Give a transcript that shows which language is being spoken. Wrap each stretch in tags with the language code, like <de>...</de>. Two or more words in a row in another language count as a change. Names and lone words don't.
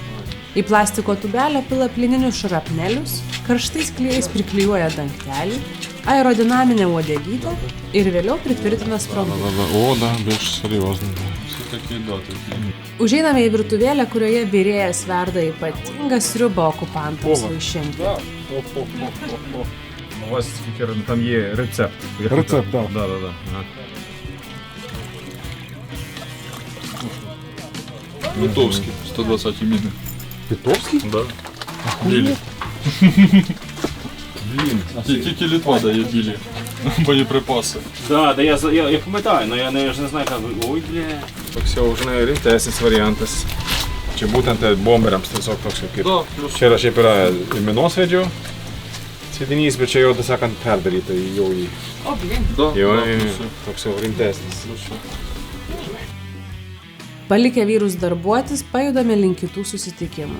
<lt>Į plastiko tubelę pila plininius šrapnelius, karštais klijais priklijuoja dangtelį, aerodinaminę uodegytę ir vėliau pritvirtina sprogmenį. Užeiname į virtuvėlę, kurioje virėjas verda ypatingą sriubą okupantams vaišinti.</lt> <uk>У вас там є рецепт. Рецепт, так. Да. Литовський, 120 міни. Литовський? Да. Білі. Тільки Литва дає білі боєприпаси. Да, я пам'ятаю, але я ж не знаю, як... Ой, бля.</uk> <lt>Toks jau, rimtesnis variantas. Čia būtent bomberiams tiesiog toks kaip... Čia yra šiaip yra minosvaidžių sėdinys, bet čia jau, tai sakant, perdaryta jau į... Jau, toks jau rimtesnis. Palikę vyrus darbuotis, pajudame link kitų susitikimų.</lt>